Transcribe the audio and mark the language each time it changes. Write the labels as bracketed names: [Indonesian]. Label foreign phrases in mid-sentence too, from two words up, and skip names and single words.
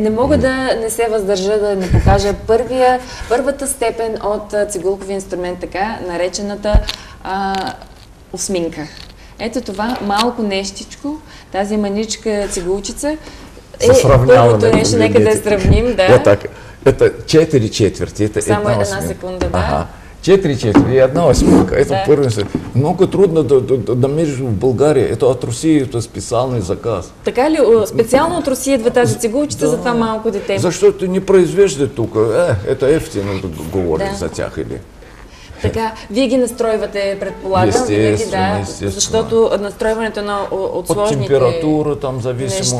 [Bulgarian] Не мога да не се въздържа да не покажа първата степен от цигулковия инструмент, така наречената осминка. Ето това малко нещичко, тази маничка цигулчица е първото нещо, нека да я сравним. Да. [Russian] Вот так. Это 4 четверти, это [Bulgarian] Само една [Russian] осьминка. [Bulgarian] секунда, да. [Russian] Ага. 4 четверти и 1 осьминка. Это [Bulgarian] Да. първи. Много трудно да намериш в България. [Russian] Это от Русия, это специалный заказ. [Bulgarian] Така ли? Специално от Русия идва тази цигулчица за това малко дете. Защото не произвеждат тук. [Russian] Это ефтино говорят [Bulgarian] Да. за тях или... Така, вие ги настройвате, предполагам, винаги, да, Естествено. защото настройването на от От сложните температура, там зависимо,